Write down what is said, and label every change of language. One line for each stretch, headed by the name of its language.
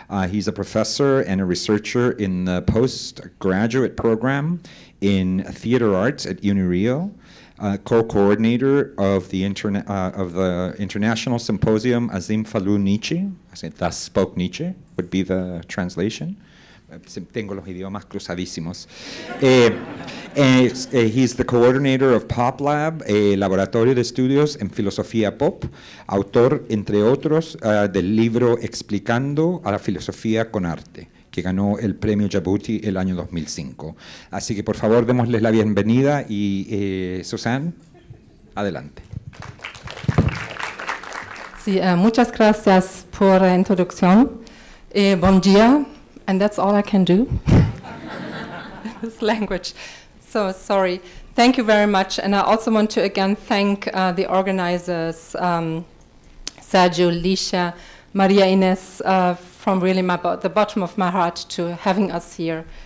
English: He's a professor and a researcher in the postgraduate program in theater arts at UniRio, co-coordinator of the International Symposium Azim Falu Nietzsche. I said, thus spoke Nietzsche, would be the translation.
Spanish: Tengo los idiomas cruzadísimos.
English: He's the coordinator of Pop Lab,
Spanish: laboratorio de estudios en filosofía pop, autor, entre otros, del libro Explicando a la filosofía con arte, que ganó el premio Jabuti el año 2005. Así que por favor démosles la bienvenida y Suzanne, adelante. Sí, muchas gracias por la introducción. Buen día.
English: And that's all I can do in this language. So sorry. Thank you very much. And I also want to again thank the organizers, Sergio, Licia, Maria Ines, from really the bottom of my heart to having us here.